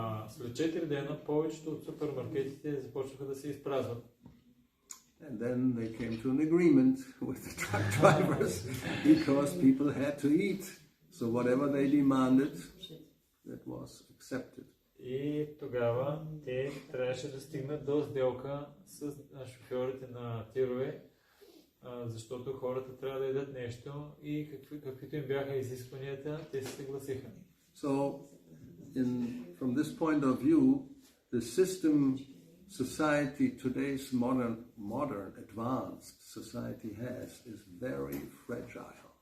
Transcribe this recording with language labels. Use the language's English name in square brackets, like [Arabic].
[Bulgarian] След 4 дена повечето от супермаркетите започнаха да се изпразват. [English] And then they came to an agreement with the truck drivers because people had to eat. So whatever they demanded, that was accepted. [Bulgarian] И тогава те трябваше да стигнат до сделка с шофьорите на тирове, защото хората трябва да ядат нещо и каквито им бяха изискванията, те се съгласиха. [English] So from this point of view, the system society, today's modern advanced society has, is very fragile.